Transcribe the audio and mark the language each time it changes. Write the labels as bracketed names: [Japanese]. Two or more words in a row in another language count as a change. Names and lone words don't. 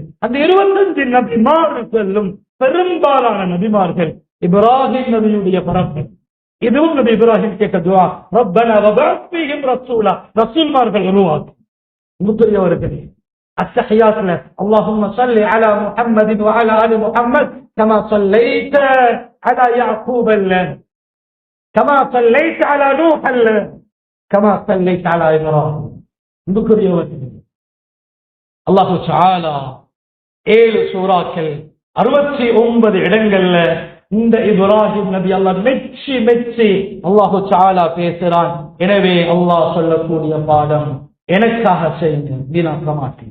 [Tamil] அந்த 25 நபிமார்களும் பெரும்பாலான நபிமார்கள் இப்ராஹிம் நபியுடைய பரப்பு. இதுவும் நபி இப்ராஹிம் கேட்ட துஆ, [Arabic] ربنا وابعث فيهم رسولا, [Tamil] ரசூல்மார்கள் உருவாக்கு. அன்புக்குரியவர்களே, அத்தஹியாத்ல [Arabic] اللهم صل على محمد وعلى آل محمد كما صليت على يعقوب كما صليت على نوح كما صليت على إبراهيم. [Tamil] அல்லாஹ் தஆலா 7 சூறாக்கள் 69 இடங்கள்ல இந்த இப்ராஹிம் நபி அல்லாஹ் மெச்சி மெச்சி அல்லாஹ் தஆலா பேசுறான். எனவே அல்லாஹ் சொல்லக்கூடிய பாடம் எனக்காக செய்யுங்க, வீணாக்க மாட்டேன்.